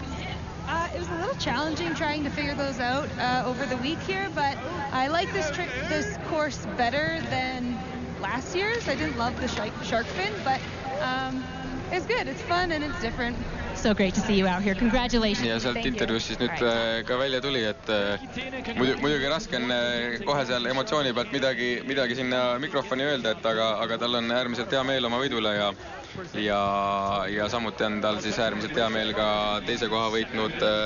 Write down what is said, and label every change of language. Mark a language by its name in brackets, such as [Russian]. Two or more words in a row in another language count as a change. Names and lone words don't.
[English] It was a little challenging trying to figure those out over the week here, but I like this course better than last year's. I didn't love the shark fin, but it's good, it's fun, and it's different. So great to see you out here. Congratulations. [Estonian] Ja sealt intervjuus siis nüüd ka välja tuli, et muidugi raske on kohe seal emotsiooni pealt midagi sinna mikrofoni öelda, et aga tal on äärmiselt hea meel oma võidule ja samuti on tal siis äärmiselt hea meel ka teise koha võitnud